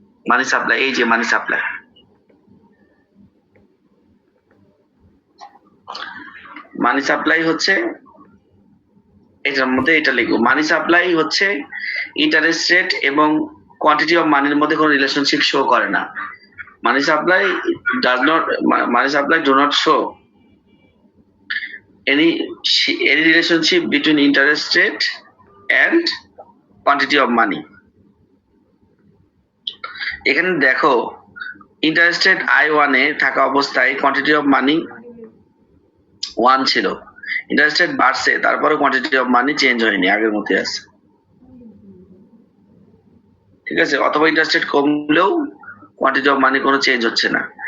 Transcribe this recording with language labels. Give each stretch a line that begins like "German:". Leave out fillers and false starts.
Bangla: মানি supply, এই যে মানি supply, মানি supply হচ্ছে এটার মধ্যে এটা লিখবো। মানি সাপ্লাই হচ্ছে ইন্টারেস্ট রেট এবং কোয়ান্টিটি অফ মানির মধ্যে কোনো রিলেশনশিপ শো করে না।
English: Money supply does not, money supply do not show any any relationship between interest rate and quantity of money.
Bangla: এখানে দেখো, ইন্টারেস্ট রেট I1 এ থাকা অবস্থায় কোয়ান্টিটি অফ মানি 1 ছিল, ইন্টারেস্ট রেট বাড়ছে, তারপরে কোয়ান্টিটি অফ মানি চেঞ্জ হয়নি, আগের মতোই আছে। ঠিক আছে, অথবা ইন্টারেস্ট রেট কমলেও কোয়ান্টিটি অফ মানি কোনো চেঞ্জ হচ্ছে না।